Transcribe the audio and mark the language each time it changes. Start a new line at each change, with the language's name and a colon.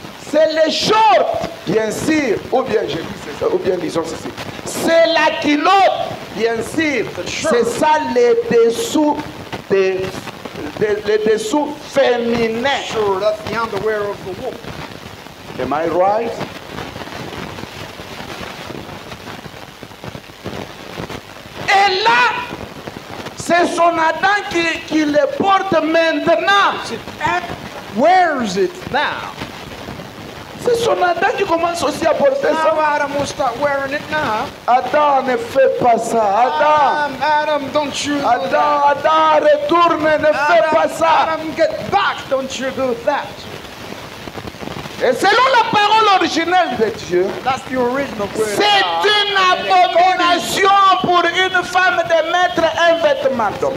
French: C'est les shorts, bien sûr. Ou bien je dis c'est ça. Ou bien disons ceci. C'est la culotte, bien sûr. C'est ça les dessous les dessous féminins.
English: Sure, that's the underwear of the woman. Am I right?
French: Et là, c'est son Adam qui le porte maintenant.
English: That wears it now.
French: C'est son Adam qui commence aussi à porter
English: Now
French: ça.
English: Adam will start wearing it now.
French: Adam, ne fais pas ça.
English: Adam, don't you do
French: Adam,
English: that.
French: Adam, retourne, ne fais pas ça.
English: Adam, get back, don't you do that.
French: Et selon la parole originelle de Dieu,
English: That's the original word.
French: c'est une abomination pour une femme de mettre un vêtement d'homme.